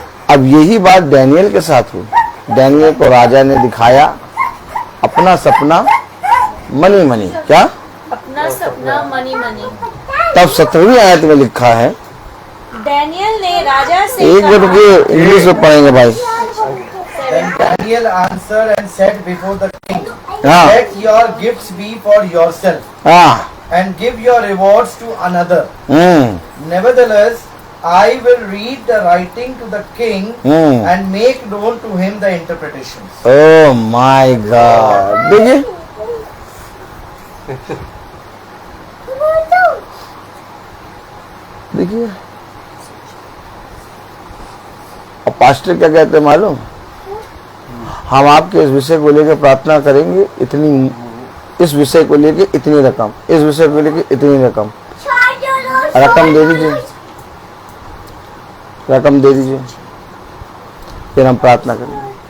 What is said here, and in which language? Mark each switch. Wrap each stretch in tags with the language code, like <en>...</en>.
<hi>अब यही बात डैनियल के साथ हुई। डैनियल को राजा ने दिखाया अपना सपना मनी मनी, क्या अपना सपना मनी मनी। तब 17वीं आयत में लिखा है, डैनियल ने राजा से एक मिनट रुकिए, इंग्लिश में पढ़ेंगे भाई।</hi> <en>Then Daniel answered and said before the king,</en> <hi>हाँ</hi> <en>let your gifts be for yourself,</en> <hi>हाँ</hi> <en>and give your rewards to another. Nevertheless, I will read the writing to the king and make known to him the interpretations. Oh my God.</en> <hi>देखिए देखिए, और pastor क्या कहते हैं मालूम, हम आपके इस विषय को लेकर प्रार्थना करेंगे, इतनी, इस विषय को लेकर इतनी रकम, इस विषय को लेकर इतनी रकम, रकम दे दीजिए, रकम दे दीजिए, फिर हम प्रार्थना करेंगे।</hi>